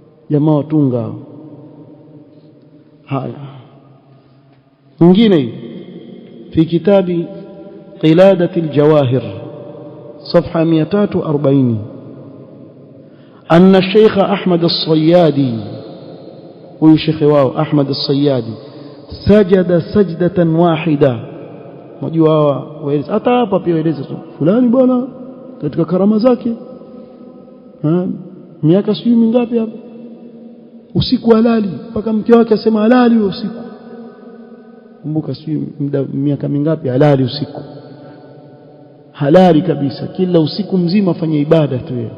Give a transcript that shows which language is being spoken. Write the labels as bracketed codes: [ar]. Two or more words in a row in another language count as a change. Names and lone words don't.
[sw] jamaa watunga haya. [ar] Mwingine في كتاب قلادة الجواهر صفحة 240 أن الشيخ أحمد الصيادي ويشيخ واو أحمد الصيادي سجد سجدة واحدة. [sw] Mjua waeleza hata hapa pia waeleza fulani bwana katika karama zake miaka sijui mingapi hapa usiku halali mpaka mke wake asema halali usiku. Kumbuka sijui miaka mingapi halali usiku, halali kabisa, kila usiku mzima afanye ibada tu yeye.